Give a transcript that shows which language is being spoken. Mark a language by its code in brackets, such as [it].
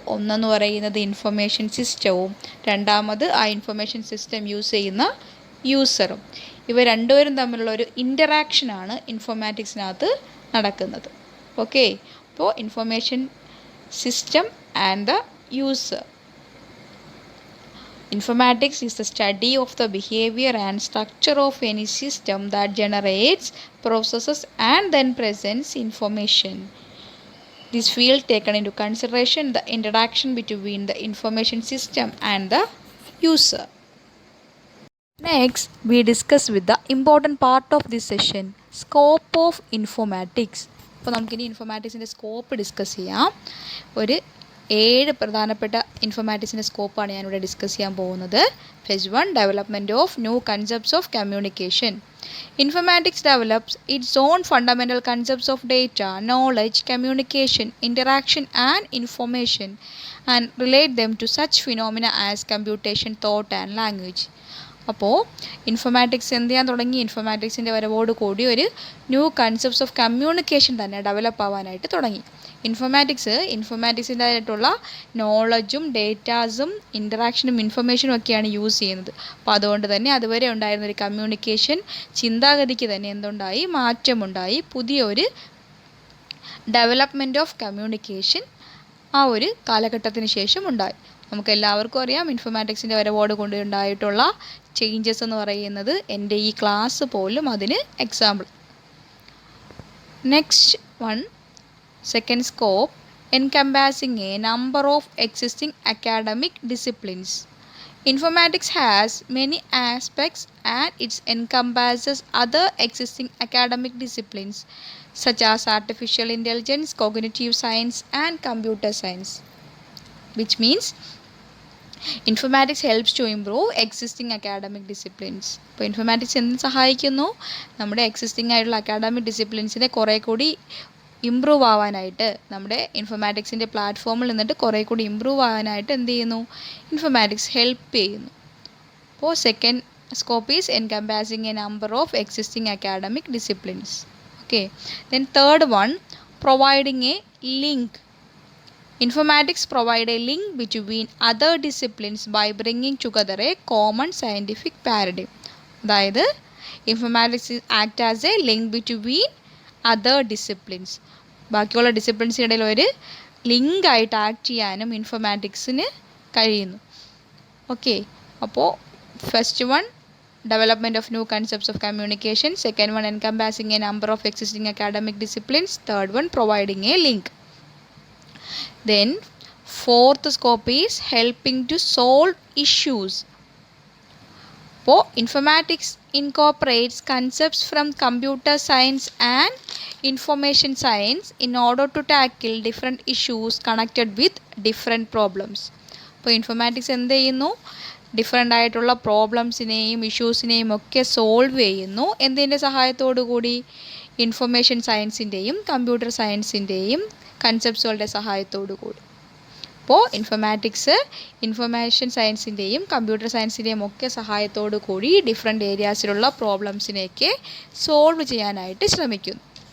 [ml] ഒന്നെന്ന് പറയുന്നത് ഇൻഫർമേഷൻ സിസ്റ്റവും രണ്ടാമത് ആ ഇൻഫർമേഷൻ സിസ്റ്റം യൂസ് ചെയ്യുന്ന യൂസറും. ഇവ രണ്ടുപേരും തമ്മിലുള്ള ഒരു ഇൻറ്ററാക്ഷനാണ് ഇൻഫോർമാറ്റിക്സിനകത്ത് നടക്കുന്നത്. [en] okay, [ml] അപ്പോൾ [en] Information system and the user. Informatics is the study of the behavior and structure of any system that generates, processes and then presents information. This field taken into consideration the interaction between the information system and the user. Next, we discuss with the important part of this session, scope of informatics. [ml] അപ്പോൾ നമുക്കിനി ഇൻഫോർമാറ്റിക്സിൻ്റെ scope discuss ചെയ്യാം. ഒരു 7 പ്രധാനപ്പെട്ട ഇൻഫോർമാറ്റിക്സിൻ്റെ സ്കോപ്പാണ് ഞാനിവിടെ discuss ചെയ്യാൻ പോകുന്നത്. [en] Phase 1, development of new concepts of communication. Informatics develops its own fundamental concepts of data, knowledge, communication, interaction and information and relate them to such phenomena as computation, thought and language. [ml] അപ്പോൾ informatics എന്ത് ചെയ്യാൻ തുടങ്ങി? ഇൻഫോർമാറ്റിക്സിൻ്റെ വരവോട് കൂടി ഒരു new concepts of communication തന്നെ develop ആവാനായിട്ട് തുടങ്ങി. ഇൻഫോർമാറ്റിക്സിൻ്റെ ആയിട്ടുള്ള നോളജും ഡേറ്റാസും ഇൻറ്ററാക്ഷനും ഇൻഫർമേഷനും ഒക്കെയാണ് യൂസ് ചെയ്യുന്നത്. അപ്പോൾ അതുകൊണ്ട് തന്നെ അതുവരെ ഉണ്ടായിരുന്നൊരു കമ്മ്യൂണിക്കേഷൻ ചിന്താഗതിക്ക് തന്നെ എന്തുണ്ടായി? മാറ്റമുണ്ടായി. പുതിയൊരു ഡെവലപ്മെൻറ്റ് ഓഫ് കമ്മ്യൂണിക്കേഷൻ ആ ഒരു കാലഘട്ടത്തിന് ശേഷം ഉണ്ടായി. നമുക്ക് എല്ലാവർക്കും അറിയാം ഇൻഫോർമാറ്റിക്സിൻ്റെ വരവോട് കൊണ്ട് ഉണ്ടായിട്ടുള്ള ചേഞ്ചസ് എന്ന് പറയുന്നത്. എൻ്റെ ഈ ക്ലാസ് പോലും അതിന് example. [en] Next one, second scope, encompassing a number of existing academic disciplines. Informatics has many aspects and it encompasses other existing academic disciplines such as artificial intelligence, cognitive science and computer science, which means informatics helps to improve existing academic disciplines. [ml] ഇപ്പോൾ informatics എന്തിനു സഹായിക്കുന്നു? നമ്മുടെ existing ആയിട്ടുള്ള academic ഡിസിപ്ലിൻസിനെ കുറേ കൂടി improve ആവാനായിട്ട്, നമ്മുടെ ഇൻഫോർമാറ്റിക്സിൻ്റെ പ്ലാറ്റ്ഫോമിൽ നിന്നിട്ട് കുറേ കൂടി ഇമ്പ്രൂവ് ആവാനായിട്ട് എന്ത് ചെയ്യുന്നു? ഇൻഫോർമാറ്റിക്സ് ഹെൽപ്പ് ചെയ്യുന്നു. അപ്പോൾ [en] Second scope is encompassing a number of existing academic disciplines. Okay, then third one, providing a link. Informatics provide a link between other disciplines by bringing together a common scientific paradigm. [ml] അതായത് [en] Informatics act as a link between other disciplines. [ml] ബാക്കിയുള്ള ഡിസിപ്ലിൻസിനിടയിൽ ഒരു link ആയിട്ട് act ചെയ്യാനും ഇൻഫോർമാറ്റിക്സിന് കഴിയുന്നു. [en] okay, [ml] അപ്പോൾ [en] First one, development of new concepts of communication. Second one, encompassing a number of existing academic disciplines. Third one, providing a link. Then fourth scope is helping to solve issues. So informatics incorporates concepts from computer science and information science in order to tackle different issues connected with different problems. [ml] അപ്പോൾ informatics എന്ത് ചെയ്യുന്നു? Different ആയിട്ടുള്ള പ്രോബ്ലംസിനെയും ഇഷ്യൂസിനെയും ഒക്കെ solve ചെയ്യുന്നു. എന്തിൻ്റെ സഹായത്തോടു കൂടി? Information സയൻസിൻ്റെയും computer സയൻസിൻ്റെയും കൺസെപ്റ്റ്സുകളുടെ സഹായത്തോടു കൂടി. അപ്പോൾ ഇൻഫോർമാറ്റിക്സ് ഇൻഫർമേഷൻ സയൻസിൻ്റെയും കമ്പ്യൂട്ടർ സയൻസിൻ്റെയും ഒക്കെ സഹായത്തോടു കൂടി ഡിഫറെൻ്റ് ഏരിയാസിലുള്ള പ്രോബ്ലംസിനെയൊക്കെ സോൾവ് ചെയ്യാനായിട്ട് ശ്രമിക്കുന്നു.